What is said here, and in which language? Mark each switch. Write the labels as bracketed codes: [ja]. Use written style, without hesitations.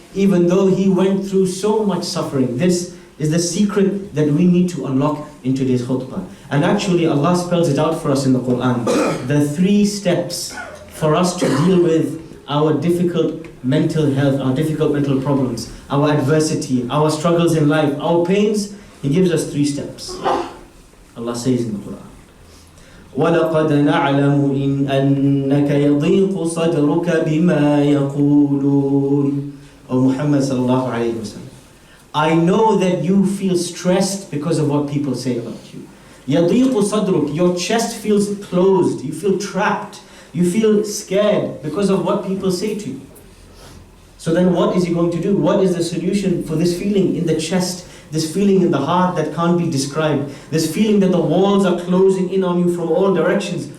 [en] even though he went through so much suffering. This is the secret that we need to unlock in today's khutbah. And actually Allah spells it out for us in the Qur'an. The 3 steps for us to deal with our difficult mental health, our difficult mental problems, our adversity, our struggles in life, our pains. He gives us 3 steps. Allah says in the Qur'an, [ar] وَلَقَدْ نَعْلَمُ إِنْ أَنَّكَ يَضِيقُ صَدْرُكَ بِمَا يَقُولُونَ. [en] O Muhammad sallallahu alayhi wa sallam, I know that you feel stressed because of what people say about you. [ar] يَضِيقُ صَدْرُكَ, [en] your chest feels closed, you feel trapped, you feel scared because of what people say to you. So then what is he going to do? What is the solution for this feeling in the chest, this feeling in the heart that can't be described, this feeling that the walls are closing in on you from all directions?